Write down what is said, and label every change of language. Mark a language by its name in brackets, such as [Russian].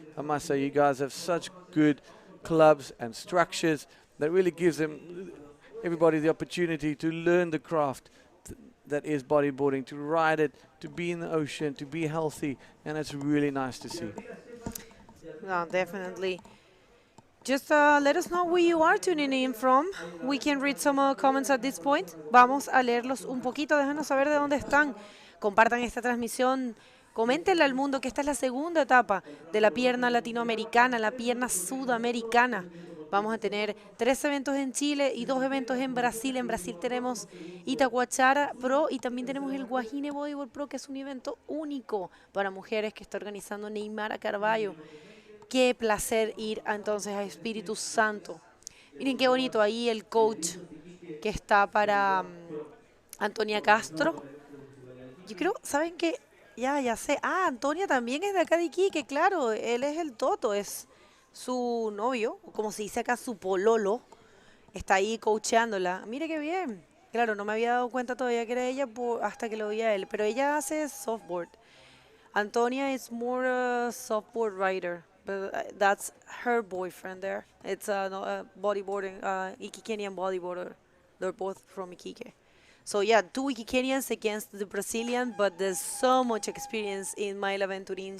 [English] I must say, you guys have such good clubs and structures that really gives everybody the opportunity to learn the craft that is bodyboarding, to ride it, to be in the ocean, to be healthy, and it's really nice to see. No, definitely. Just let us know where you are tuning in from. We can read some comments at this point. [Spanish] Vamos a leerlos un poquito, déjanos saber de dónde están. Compartan esta transmisión. Coméntenle al mundo que esta es la segunda etapa de la pierna latinoamericana, la pierna sudamericana. Vamos a tener 3 eventos en Chile y 2 eventos en Brasil. En Brasil tenemos Itacoachara Pro y también tenemos el Guajine Bodyboard Pro, que es un evento único para mujeres que está organizando Neymar Carballo. Qué placer ir entonces a Espíritu Santo. Miren qué bonito ahí el coach que está para Antonia Castro. Yo creo, ¿saben qué? Ya sé. Ah, Antonia también es de acá de Iquique, claro. Él es el Toto, es su novio, o como se dice acá, su pololo. Está ahí coacheándola. Mire qué bien. Claro, no me había dado cuenta todavía que era ella hasta que lo vi a él. Pero ella hace softboard. [English] Antonia is more a softboard rider. But that's her boyfriend there. It's a bodyboarding, Iquiquenian bodyboarder. They're both from Iquique. So yeah, 2 Iquiquenians against the Brazilian, but there's so much experience in Mayla Venturin.